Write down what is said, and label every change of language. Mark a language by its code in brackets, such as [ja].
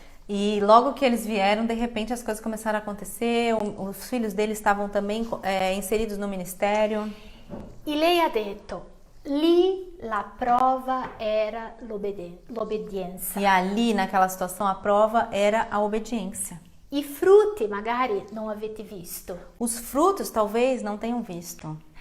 [pt] E logo que eles vieram, de repente as coisas começaram a acontecer, os filhos deles estavam também inseridos no ministério. [it] E lei ha detto, lì la prova era l'obbedienza. [pt] E ali, naquela situação, a prova era a obediência. [it] I frutti magari non avete visto, [pt] Os frutos talvez não tenham visto,